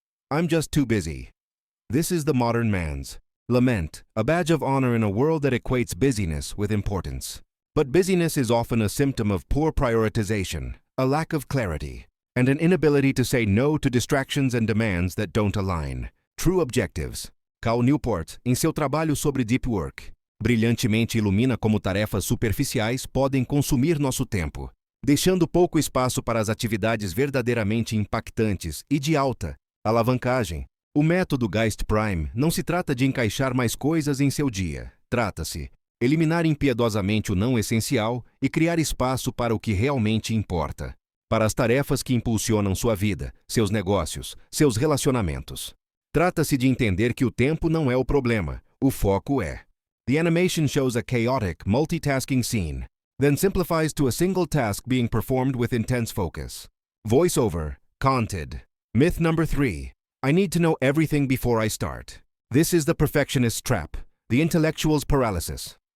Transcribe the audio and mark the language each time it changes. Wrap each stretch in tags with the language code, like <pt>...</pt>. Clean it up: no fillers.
<en>I'm just too busy. This is the modern man's lament, a badge of honor in a world that equates busyness with importance. But busyness is often a symptom of poor prioritization, a lack of clarity, and an inability to say no to distractions and demands that don't align. True objectives.</en> <pt>Cal Newport, em seu trabalho sobre Deep Work, brilhantemente ilumina como tarefas superficiais podem consumir nosso tempo, deixando pouco espaço para as atividades verdadeiramente impactantes e de alta alavancagem. O método Geist Prime não se trata de encaixar mais coisas em seu dia. Trata-se eliminar impiedosamente o não essencial e criar espaço para o que realmente importa, para as tarefas que impulsionam sua vida, seus negócios, seus relacionamentos. Trata-se de entender que o tempo não é o problema, o foco é.</pt> <en>The animation shows a chaotic, multitasking scene, then simplifies to a single task being performed with intense focus. Voiceover, Conted. Myth number 3. I need to know everything before I start. This is the perfectionist's trap, the intellectual's paralysis.</en>